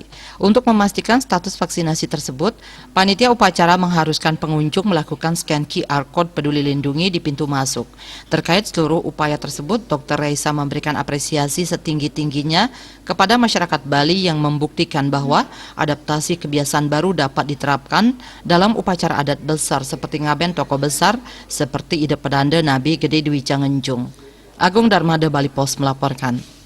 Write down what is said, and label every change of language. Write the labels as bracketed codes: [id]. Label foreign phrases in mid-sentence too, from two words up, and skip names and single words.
[id] Untuk memastikan status vaksinasi tersebut, panitia upacara mengharuskan pengunjung melakukan scan QR Code Peduli Lindungi di pintu masuk. Terkait seluruh upaya tersebut, Dr. Reisa memberikan apresiasi setinggi-tingginya kepada masyarakat Bali yang membuktikan bahwa adaptasi kebiasaan baru dapat diterapkan dalam upacara adat besar seperti ngaben tokoh besar seperti Ide Pedanda Nabi Gede Dwi Jangenjung. Agung Darmada, Bali Pos melaporkan.